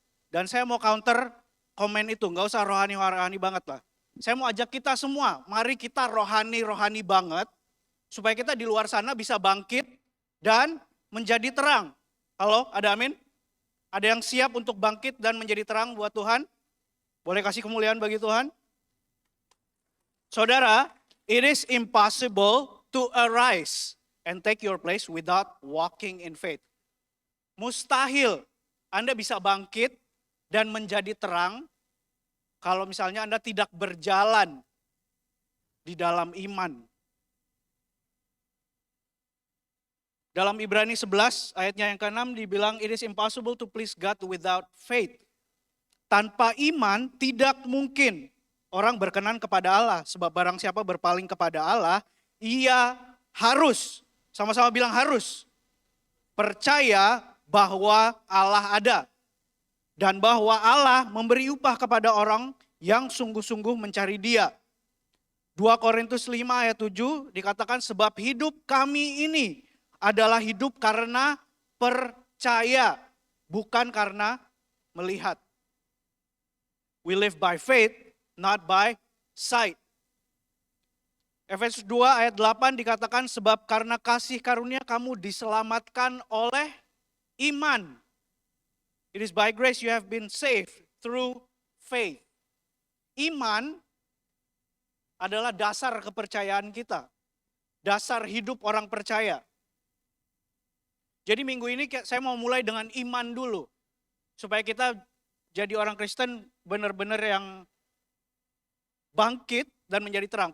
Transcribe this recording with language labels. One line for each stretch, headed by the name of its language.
Indonesian: Dan saya mau counter komen itu, gak usah rohani-rohani banget lah. Saya mau ajak kita semua, mari kita rohani-rohani banget, supaya kita di luar sana bisa bangkit dan menjadi terang. Halo, ada amin? Ada yang siap untuk bangkit dan menjadi terang buat Tuhan? Boleh kasih kemuliaan bagi Tuhan? Saudara,
English: it is impossible to arise and take your place without walking in faith.
Indonesian: Mustahil Anda bisa bangkit dan menjadi terang kalau misalnya Anda tidak berjalan di dalam iman. Dalam Ibrani 11 ayatnya yang ke-6 dibilang,
English: it is impossible to please God without faith.
Indonesian: Tanpa iman tidak mungkin orang berkenan kepada Allah. Sebab barang siapa berpaling kepada Allah, ia harus, sama-sama bilang harus, percaya bahwa Allah ada. Dan bahwa Allah memberi upah kepada orang yang sungguh-sungguh mencari Dia. 2 Korintus 5 ayat 7 dikatakan, sebab hidup kami ini adalah hidup karena percaya, bukan karena melihat.
English: We live by faith, not by sight.
Indonesian: Efesus 2 ayat 8 dikatakan, sebab karena kasih karunia kamu diselamatkan oleh iman.
English: It is by grace you have been saved through faith.
Indonesian: Iman adalah dasar kepercayaan kita. Dasar hidup orang percaya. Jadi minggu ini saya mau mulai dengan iman dulu. Supaya kita jadi orang Kristen benar-benar yang bangkit dan menjadi terang.